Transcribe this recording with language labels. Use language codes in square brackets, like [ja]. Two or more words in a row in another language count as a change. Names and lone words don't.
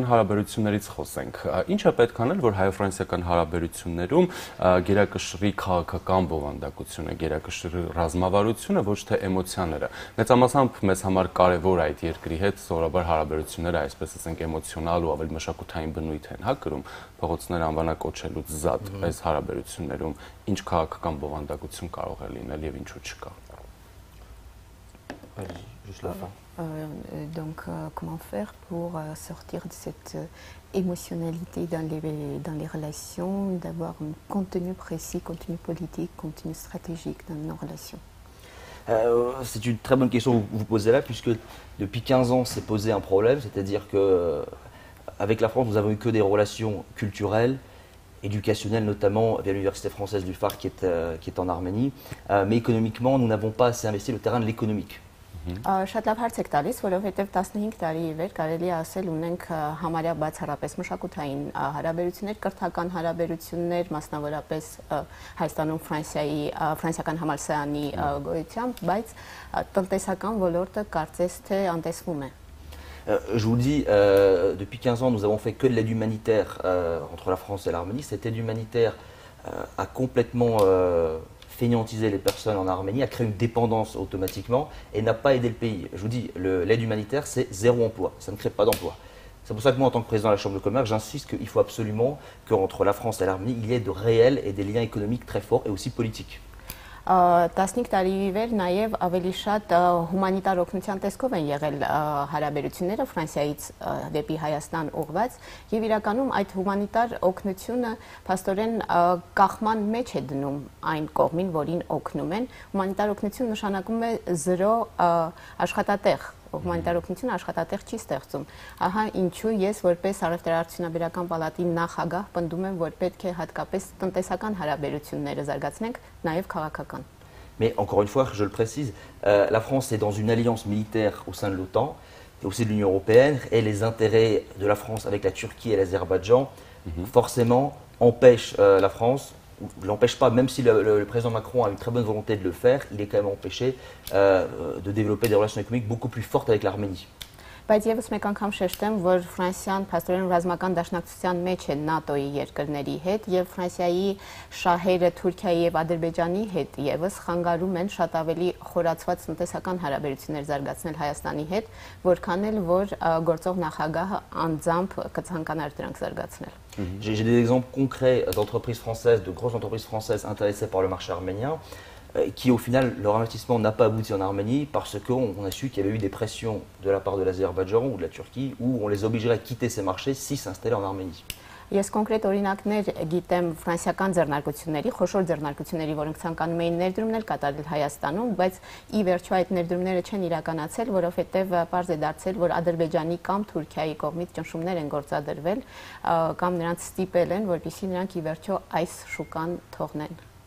[hy] հարաբերություններից խոսենք։ Ինչ է պետք անել, որ հայ-ֆրանսիական հարաբերություններում գերակշռի քաղաքական բովանդակությունը, գերակշռի ռազմավարությունը, ոչ թե էմոցիաները։ Մեծամասամբ մեզ համար կարևոր այդ երկրի հետ սովորաբար հարաբերությունները, այսպես ասենք, էմոցիոնալ ու ավելի մշակութային բնույթ են, հա, կրում, փողոցներ անվանակոչելուց զատ այս հարաբերություններում ինչ քաղաքական բովանդակություն կարող է լինել եւ ինչու չկա։ [fr] Donc, comment faire pour sortir de cette émotionnalité dans les relations, d'avoir un contenu précis, contenu politique, contenu stratégique dans nos relations? C'est une très bonne question que vous posez là, puisque depuis 15 ans, s'est posé un problème, c'est-à-dire que avec la France, nous avons eu que des relations culturelles, éducationnelles, notamment via l'université française du Phare qui est en Arménie, mais économiquement, nous n'avons pas assez investi le terrain de l'économique. [hy] Շատ լավ հարց եք տալիս, որովհետև 15 տարի ի վեր կարելի ասել ունենք համարյա բացառապես մշակութային հարաբերություններ, կրթական հարաբերություններ, մասնավորապես Հայաստանում ֆրանսիական համալսարանի գոյությամբ, բայց տնտեսական ոլորտը կարծես թե անտեսվում է։ [fr] Je vous le dis, depuis 15 ans, nous avons fait que de l'aide humanitaire entre la France et l'Arménie. Cette aide humanitaire a complètement fainéantiser les personnes en Arménie, a créé une dépendance automatiquement et n'a pas aidé le pays. Je vous dis, l'aide humanitaire, c'est zéro emploi, ça ne crée pas d'emploi. C'est pour ça que moi, en tant que président de la Chambre de commerce, j'insiste qu'il faut absolument qu'entre la France et l'Arménie, il y ait de réels et des liens économiques très forts et aussi politiques. [hy] 15 տարի ի վեր նաև ավելի շատ հումանիտար օգնության տեսքով են եղել հարաբերությունները Ֆրանսիայից դեպի Հայաստան ուղղված եւ իրականում այդ հումանիտար օգնությունը փաստորեն կախման մեջ է դնում այն կողմին, որին օգնում են։ Հումանիտար օգնություն նշանակում է 0 աշխատատեղ։ Հումանիտար օգնությունը աշխատատեղ չի ստեղծում։ Ահա ինչու ես որպես առևտրաարդյունաբերական պալատի նախագահ պնդում եմ, որ պետք է հատկապես տնտեսական հարաբերությունները զարգացնենք, նաև քաղաքական։ [fr] Mais encore une fois, je le précise, la France est dans une alliance militaire au sein de l'OTAN et aussi de l'Union européenne, et les intérêts de la France avec la Turquie et l'Azerbaïdjan forcément empêchent la France. Ne l'empêche pas, même si le président Macron a une très bonne volonté de le faire, il est quand même empêché de développer des relations économiques beaucoup plus fortes avec l'Arménie. [hy] Բայց եւս մեկ անգամ շեշտեմ, որ Ֆրանսիան փաստորեն ռազմական դաշնակցության մեջ է ՆԱՏՕ-ի երկրների հետ եւ Ֆրանսիայի շահերը Թուրքիայի եւ Ադրբեջանի հետ եւս խանգարում են շատ ավելի խորացված տնտեսական հարաբերություններ զարգացնել Հայաստանի հետ, որքան էլ որ գործող նախագահը անձամբ կցանկանար դրանք զարգացնել։ [fr] J'ai des exemples concrets d'entreprises françaises, de grosses entreprises françaises intéressées par le marché arménien, qui au final, leur investissement n'a pas abouti en Arménie parce qu'on a su qu'il y avait eu des pressions de la part de l'Azerbaïdjan ou de la Turquie où on les obligerait à quitter ces marchés s'ils s'installaient en Arménie. [hy] Ես կոնկրետ օրինակներ գիտեմ ֆրանսիական ձեռնարկությունների, խոշոր ձեռնարկությունների, որոնք ցանկանում էին ներդրումներ կատարել Հայաստանում, բայց ի վերջո այդ ներդրումները չեն իրականացել, որովհետև պարզ է դարձել, որ Ադրբեջանի կամ Թուրքիայի կողմից ճնշումներ են գործադրվել կամ նրանց ստիպել են, որպեսզի նրանք ի վերջո այս շուկան թողնեն։